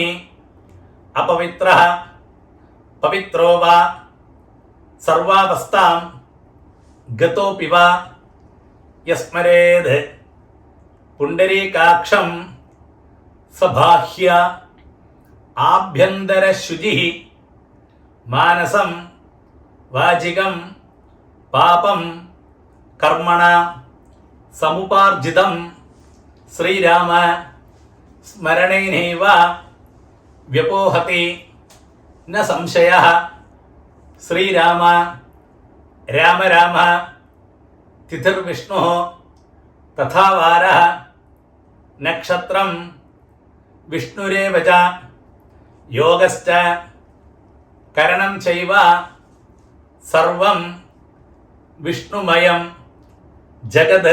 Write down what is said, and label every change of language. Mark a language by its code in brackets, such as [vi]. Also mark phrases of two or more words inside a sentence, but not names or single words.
[sa] अपवित्रः पवित्रो वा सर्वावस्थां गतोऽपि वा यस्मरेद् पुण्डरीकाक्षं सबाह्य आभ्यन्तरशुचिः मानसं वाचिकं पापं कर्मणा समुपार्जितं श्रीराम സ്മരണേനൈവ വ്യപോഹതി ന സംശയഃ. ശ്രീരാമ രാമ രാമ തിഥിർവിഷ്ണു തഥാ വാരഃ നക്ഷത്രം വിഷ്ണുരേവ ച യോഗശ്ച കരണം ചൈവ സർവം വിഷ്ണുമയം ജഗത്.